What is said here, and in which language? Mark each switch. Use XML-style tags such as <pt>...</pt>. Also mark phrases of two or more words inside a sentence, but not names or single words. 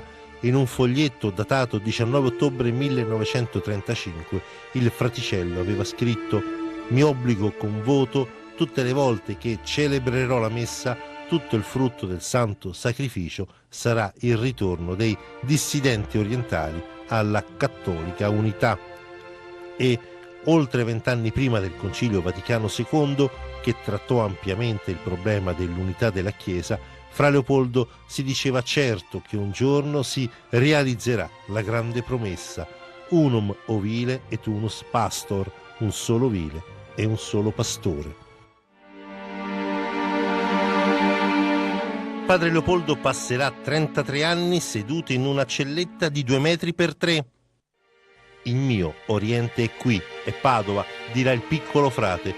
<it>In un foglietto datato 19 ottobre 1935, il fraticello aveva scritto: «Mi obbligo con voto, tutte le volte che celebrerò la messa, tutto il frutto del santo sacrificio sarà il ritorno dei dissidenti orientali alla cattolica unità». E oltre 20 anni prima del Concilio Vaticano II, che trattò ampiamente il problema dell'unità della Chiesa, Fra Leopoldo si diceva certo che un giorno si realizzerà la grande promessa:</it> <la>unum ovile et unus pastor,</la> <it>un solo vile e un solo pastore. Padre Leopoldo passerà 33 anni seduto in una celletta di 2 metri per 3. Il mio Oriente è qui, è Padova, dirà il piccolo frate.</it>